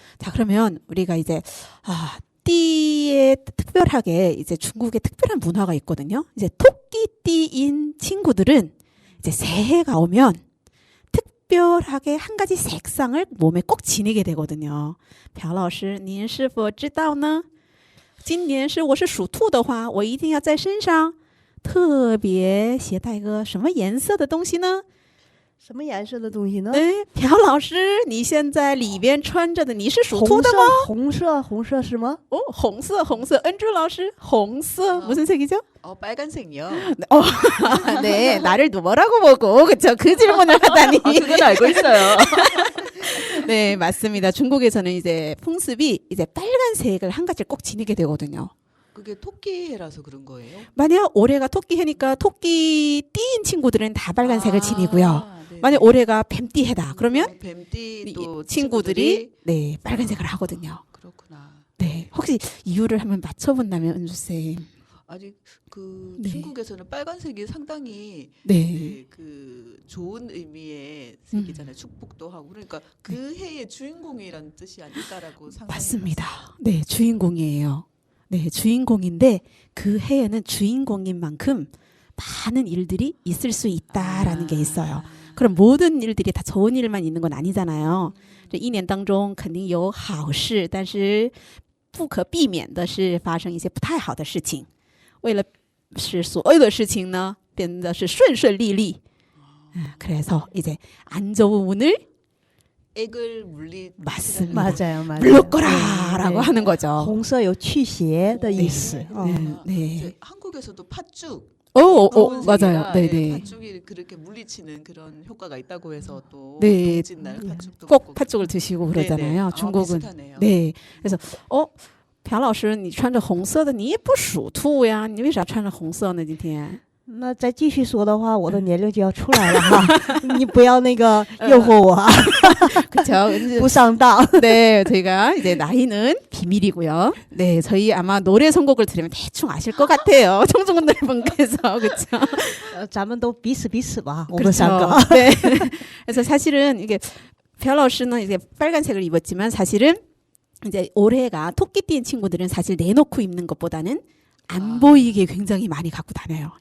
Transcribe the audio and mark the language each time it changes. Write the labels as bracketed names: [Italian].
[Korean] 자, 그러면 우리가 이제 띠에 특별하게 이제 중국의 특별한 문화가 있거든요. 이제 토끼띠인 친구들은 이제 새해가 오면 특별하게 한 가지 색상을 몸에 꼭 지니게 되거든요. [Chinese] 朴老师您是否知道呢？今年是我是属兔的话，我一定要在身上特别携带个什么颜色的东西呢？什么颜色的东西呢？哎，朴老师，你现在里边穿着的，你是属兔的吗？红色，红色是吗？哦，红色，红色。 [Korean] 恩珠老师，红色무슨 색이죠? 빨간색이요. 네, 나를 뭐라고 보고 그쵸? 그 질문을 하다니. 그건 알고 있어요. 네, 맞습니다. 중국에서는 이제 풍습이 이제 빨간색을 한 가지를 꼭 지니게 되거든요. 그게 토끼해라서 그런 거예요? 만약 올해가 토끼해니까 토끼띠인 친구들은 다 빨간색을 지니고요. 네네. 만약 올해가 뱀띠해다 그러면 뱀띠 또 친구들이 네 빨간색을 하거든요. 그렇구나. 네, 혹시 이유를 한번 맞춰본다면 은주쌤. 아직 그 네. 중국에서는 빨간색이 상당히 네. 그 좋은 의미의 색이잖아요. 축복도 하고 그러니까 그 해의 주인공이라는 뜻이 아닐까라고 상상해봤어요. 맞습니다. 네, 주인공이에요. 네, 주인공인데 그 해에는 주인공인 만큼 많은 일들이 있을 수 있다라는 게 있어요. 그럼 모든 일들이 다 좋은 일만 있는 건 아니잖아요. [Chinese] 这一年当中肯定有好事，但是不可避免的是发生一些不太好的事情。为了使所有的事情呢变得是顺顺利利， [Korean] 그래서 이제 안 좋은 운을 액을 물리 맞습니다. 맞아요, 맞아요. 물러거라라고 네. 하는 거죠. [Chinese] 红色有去邪的意思。 [Korean] 네. 이제 한국에서도 팥죽 맞아요. 네, 네. 팥죽이 그렇게 물리치는 그런 효과가 있다고 해서 또 네. 동짓날 팥죽도 꼭 먹고 팥죽을 드시고 네네. 그러잖아요. 중국은. 비슷하네요. 네. 그래서 [Chinese] 朴老师你穿着红色的你也不属兔呀你为啥穿着红色呢今天那再继续说的话，我的年龄就要出来了哈，你不要那个诱惑我啊， [Korean] 그렇죠. [Chinese] 不上当。 [Korean] 네, 저희가 이제 나이는 비밀이고요. 네, 저희 아마 노래 선곡을 들으면 대충 아실 것 같아요. 청중분들분께서 그렇죠. [Chinese] 咱们都彼此彼此吧，我们三个。 [Korean] 네. 그래서 사실은 이게 朴老师는 이제 빨간색을 입었지만 사실은 이제 올해가 토끼띠인 친구들은 사실 내놓고 입는 것보다는 안 보이게 굉장히 많이 갖고 다녀요.